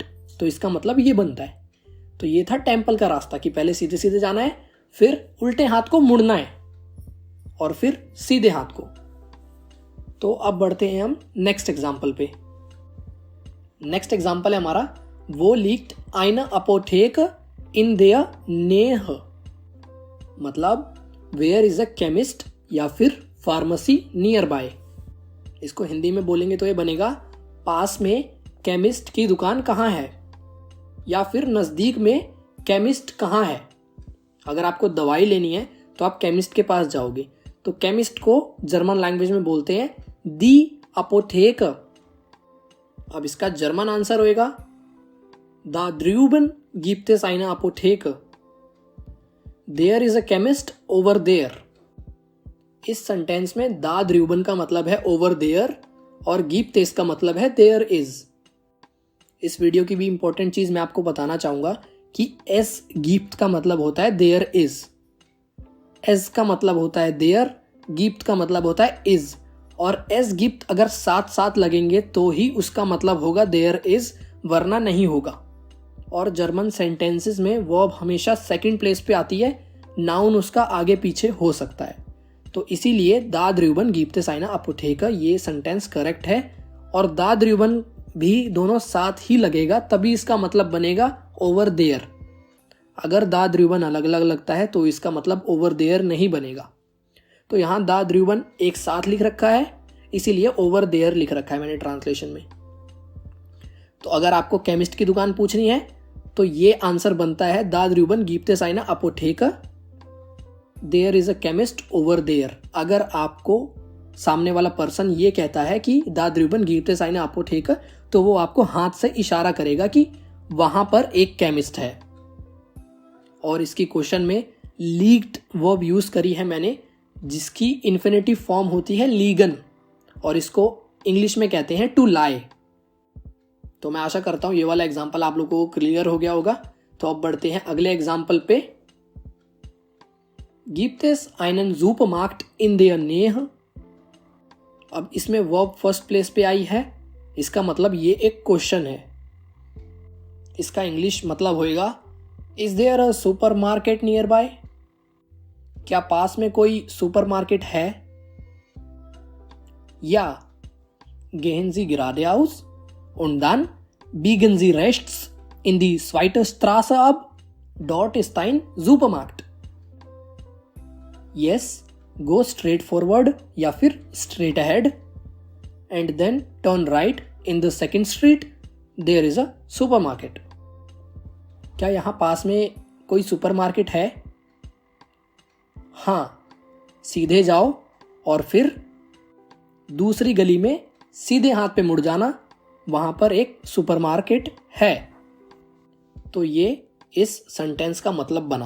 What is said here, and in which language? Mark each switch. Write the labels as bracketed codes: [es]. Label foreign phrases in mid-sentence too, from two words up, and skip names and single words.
[hi] तो इसका मतलब ये बनता है। तो ये था टेम्पल का रास्ता कि पहले सीधे सीधे जाना है, फिर उल्टे हाथ को मुड़ना है और फिर सीधे हाथ को। तो अब बढ़ते हैं हम [en] next example [hi] पे। [en] next example [hi] है हमारा वो [de] liegt eine Apotheke in der Nähe। [en] मतलब where is a chemist [hi] या फिर [en] pharmacy near by. [hi] इसको हिंदी में बोलेंगे तो ये बनेगा पास में केमिस्ट की दुकान कहाँ है, या फिर नज़दीक में केमिस्ट कहाँ है। अगर आपको दवाई लेनी है तो आप केमिस्ट के पास जाओगे। तो केमिस्ट को [en] German language [hi] में बोलते हैं [de] die Apotheke. [hi] अब इसका [en] German answer [hi] होएगा [de] da drüben gibt es eine Apotheke. [en] there is a chemist over there. [hi] इस सेंटेंस में [de] da drüben [hi] का मतलब है [en] over there [hi] और गिप्ट का मतलब है [en] there is. [hi] इस वीडियो की भी इंपॉर्टेंट चीज मैं आपको बताना चाहूंगा कि [de] es gibt [hi] का मतलब होता है [en] there is. [hi] एस का मतलब होता है देयर, गिप्ट का मतलब होता है इज। और [de] es gibt [hi] अगर साथ साथ लगेंगे तो ही उसका मतलब होगा [en] there is, [hi] वरना नहीं होगा। और [en] German sentences [hi] में वर्ब हमेशा [en] second place [hi] पे आती है, नाउन उसका आगे पीछे हो सकता है। तो इसीलिए [de] da drüben gibt es eine Apotheke [hi] ये [en] sentence correct [hi] है। और [de] da drüben [hi] भी दोनों साथ ही लगेगा, तभी इसका मतलब बनेगा [en] over there. [hi] अगर [de] da drüben [hi] अलग अलग लगता है तो इसका मतलब [en] over there [hi] नहीं बनेगा। तो यहाँ [de] da drüben [hi] एक साथ लिख रखा है, इसीलिए [en] over there [hi] लिख रखा है मैंने ट्रांसलेशन में। तो अगर आपको केमिस्ट की दुकान पूछनी है तो ये आंसर बनता है [de] da drüben gibt es eine Apotheke, [en] there is a chemist over there. [hi] अगर आपको सामने वाला पर्सन ये कहता है कि [de] da drüben gibt es eine Apotheke, [hi] तो वो आपको हाथ से इशारा करेगा कि वहां पर एक केमिस्ट है। और इसकी क्वेश्चन में लीग्ड वर्ब यूज करी है मैंने, जिसकी [en] infinitive form [hi] होती है लीगन, और इसको इंग्लिश में कहते हैं [en] to lie. [hi] तो मैं आशा करता हूं ये वाला एग्जाम्पल आप लोगों को क्लियर हो गया होगा। तो अब बढ़ते हैं अगले एग्जाम्पल पे। [de] Gibt es einen Supermarkt in der Nähe? [hi] अब इसमें वर्ब [en] first place [hi] पे आई है, इसका मतलब ये एक क्वेश्चन है। इसका इंग्लिश मतलब होएगा [en] is there a supermarket near by. [hi] क्या पास में कोई सुपरमार्केट है? [de] या gehen Sie geradeaus und dann biegen Sie rechts in die zweite Straße ab, dort ist ein Supermarkt। [en] Yes, go straight forward [hi] या फिर [en] straight ahead and then turn right in the second street, there is a supermarket। [hi] क्या यहाँ पास में कोई सुपरमार्केट है? हाँ, सीधे जाओ और फिर दूसरी गली में सीधे हाथ पे मुड़ जाना, वहां पर एक सुपरमार्केट है। तो ये इस सेंटेंस का मतलब बना।